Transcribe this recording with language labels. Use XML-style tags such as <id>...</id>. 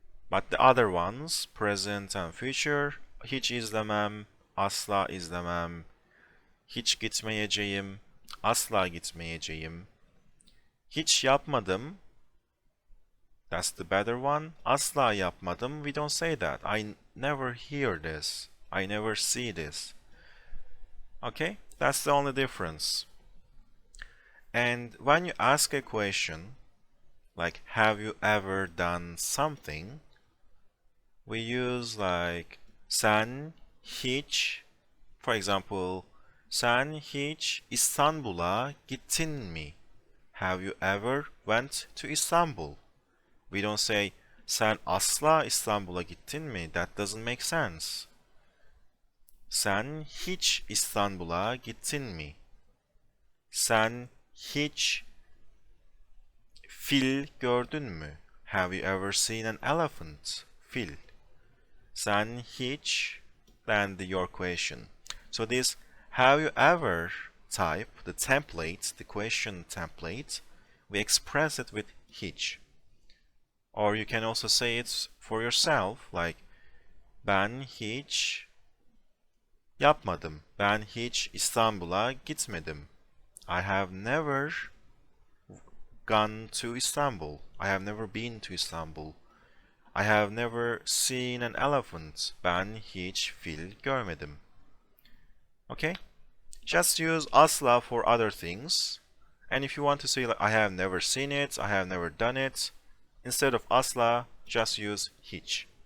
<en>But the other ones, present and future,</en> <tr>hiç izlemem, asla izlemem, hiç gitmeyeceğim, asla gitmeyeceğim, hiç yapmadım,</tr> <en>that's the better one,</en> <tr>asla yapmadım,</tr> <en>we don't say that. I never hear this, I never see this. Okay, that's the only difference. And when you ask a question, like have you ever done something, we use like</en> <tr>sen hiç,</tr> <en>for example,</en> <tr>Sen hiç İstanbul'a gittin mi?</tr> <en>Have you ever went to Istanbul? We don't say</en> <tr>sen asla İstanbul'a gittin mi?</tr> <en>That doesn't make sense.</en> <tr>Sen hiç İstanbul'a gittin mi? Sen hiç fil gördün mü?</tr> <en>Have you ever seen an elephant? Fil.</en> <tr>Sen hiç,</tr> <en>then your question. So this have you ever type, the template, the question template, we express it with hiç. Or you can also say it for yourself, like</en> <tr>ben hiç yapmadım. Ben hiç İstanbul'a gitmedim.</tr> <en>I have never gone to Istanbul. I have never been to Istanbul. I have never seen an elephant.</en> <tr>Ben hiç fil görmedim. Okay?</tr> <en>Just use asla for other things. And if you want to say like I have never seen it, I have never done it, instead of asla, just use hiç.</en>